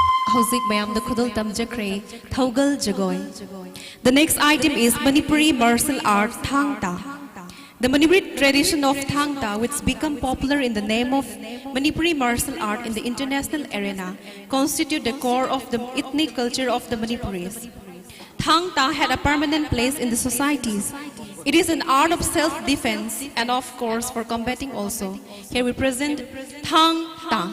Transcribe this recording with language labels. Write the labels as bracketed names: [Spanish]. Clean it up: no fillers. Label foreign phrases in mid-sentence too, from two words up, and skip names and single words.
[Manipuri] Hauzik mayam da khudul tamjakre Thaugal Jagoy. [English] The next item is Manipuri martial art Thang Ta. The Manipuri tradition of Thang Ta, which become popular in the name of Manipuri martial art in the international arena, constitute the core of the ethnic culture of the Manipuris. Thang Ta had a permanent place in the societies. It is an art of self-defense and of course for combating also. Here we present Thang Ta.